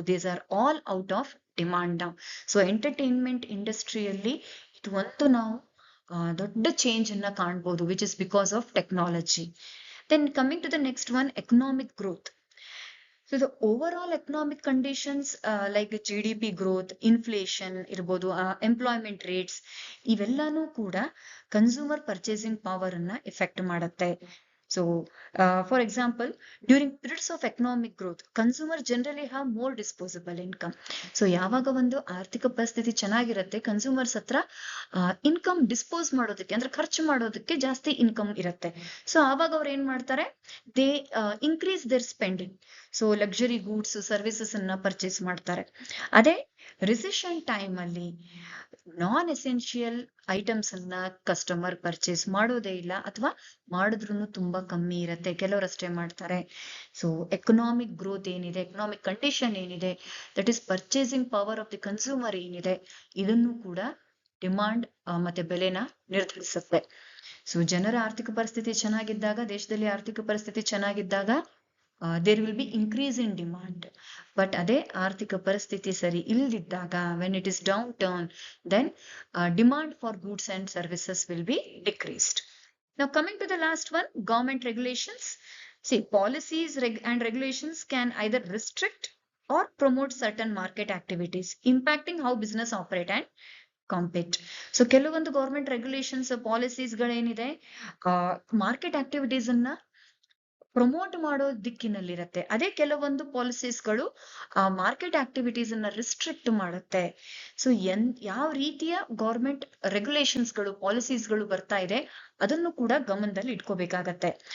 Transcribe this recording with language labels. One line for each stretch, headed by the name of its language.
English: These are all out of demand now. So entertainment ಇಂಡಸ್ಟ್ರಿಯಲ್ಲಿ ಇದು ಒಂದು ನಾವು ದೊಡ್ಡ ಚೇಂಜ್ ಅನ್ನ ಕಾಣ್ಬೋದು, which is because of technology. Then coming to the next one, economic growth. So the overall economic conditions like GDP growth, inflation ಇರ್ಬೋದು, employment rates, ಇವೆಲ್ಲಾನು ಕೂಡ ಕನ್ಸ್ಯೂಮರ್ ಪರ್ಚೇಸಿಂಗ್ ಪವರ್ ಅನ್ನ ಎಫೆಕ್ಟ್ ಮಾಡುತ್ತೆ. So for example, during periods of economic growth, consumer generally have more disposable income.
Kannada: So ಯಾವಾಗ ಒಂದು ಆರ್ಥಿಕ ಪರಿಸ್ಥಿತಿ ಚೆನ್ನಾಗಿರುತ್ತೆ, consumers ಹತ್ರ ಇನ್ಕಮ್ ಡಿಸ್ಪೋಸ್ ಮಾಡೋದಕ್ಕೆ ಅಂದ್ರೆ ಖರ್ಚು ಮಾಡೋದಕ್ಕೆ ಜಾಸ್ತಿ ಇನ್ಕಮ್ ಇರುತ್ತೆ. ಸೊ ಆವಾಗ ಅವ್ರು ಏನ್ ಮಾಡ್ತಾರೆ, they increase their spending. So luxury goods, services ಅನ್ನ ಪರ್ಚೇಸ್ ಮಾಡ್ತಾರೆ. ಅದೇ ರಿಸೆಷನ್ ಟೈಮ್ ಅಲ್ಲಿ ನಾನ್ ಎಸೆನ್ಷಿಯಲ್ ಐಟಮ್ಸ್ ಅನ್ನ ಕಸ್ಟಮರ್ ಪರ್ಚೇಸ್ ಮಾಡೋದೇ ಇಲ್ಲ, ಅಥವಾ ಮಾಡಿದ್ರು ತುಂಬಾ ಕಮ್ಮಿ ಇರುತ್ತೆ, ಕೆಲವರಷ್ಟೇ ಮಾಡ್ತಾರೆ. ಸೊ ಎಕನಾಮಿಕ್ ಗ್ರೋತ್ ಏನಿದೆ, ಎಕನಾಮಿಕ್ ಕಂಡೀಷನ್ ಏನಿದೆ, that is purchasing power of the consumer ಏನಿದೆ, ಇದನ್ನು ಕೂಡ ಡಿಮಾಂಡ್ ಮತ್ತೆ ಬೆಲೆನ ನಿರ್ಧರಿಸುತ್ತೆ. ಸೊ ಜನರ ಆರ್ಥಿಕ ಪರಿಸ್ಥಿತಿ ಚೆನ್ನಾಗಿದ್ದಾಗ, ದೇಶದಲ್ಲಿ ಆರ್ಥಿಕ ಪರಿಸ್ಥಿತಿ ಚೆನ್ನಾಗಿದ್ದಾಗ there will be increase in demand.
English: But ಅದೇ ಆರ್ಥಿಕ ಪರಿಸ್ಥಿತಿ ಸರಿ ಇಲ್ದಿದ್ದಾಗ, when it is downturn, then demand for goods and services will be decreased. Now coming to the last one, government regulations. See, policies and regulations can either restrict or promote certain market activities, impacting how business operate and compete.
Kannada: So ಕೆಲವೊಂದು government regulations, policies ಗಳೇನಿದೆ, market activities ಅನ್ನ promote ಮಾಡೋ ದಿಕ್ಕಿನಲ್ಲಿರುತ್ತೆ. ಅದೇ ಕೆಲವೊಂದು ಪಾಲಿಸೀಸ್ಗಳು market activities ಅನ್ನ restrict ಮಾಡುತ್ತೆ. So ಯಾವ ರೀತಿಯ government ರೆಗ್ಯುಲೇಷನ್ಸ್ಗಳು, ಪಾಲಿಸೀಸ್ಗಳು ಬರ್ತಾ ಇದೆ, ಅದನ್ನು ಕೂಡ ಗಮನದಲ್ಲಿ ಇಟ್ಕೋಬೇಕಾಗತ್ತೆ.